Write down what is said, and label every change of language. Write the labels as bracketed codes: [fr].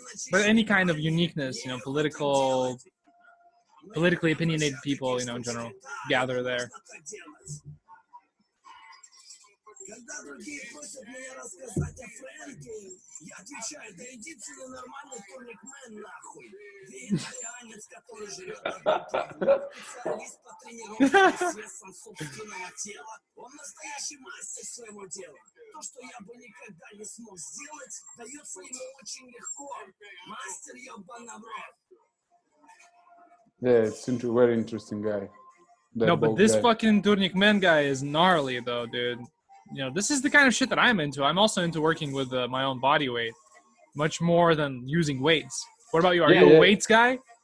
[en] But any kind of uniqueness, you know, politically opinionated people, you know, in general, gather there. [ru] Когда другие просят меня рассказать о Фрэнке, я отвечаю, да иди ты на нормальный турникмен нахуй. Вегетарианец, который живет на бутылке, специалист по тренировке с весом собственного тела. Он настоящий мастер своего дела. То, что я бы никогда не смог сделать, дается ему очень легко. Мастер ебаный в рот. [en] Yeah, it's a very interesting guy. No, but this fucking turnikmen guy is gnarly though, dude. You know, this is the kind of shit that I'm into. I'm also into working with my own body weight, much more than using weights. What about you? Are you a weights guy?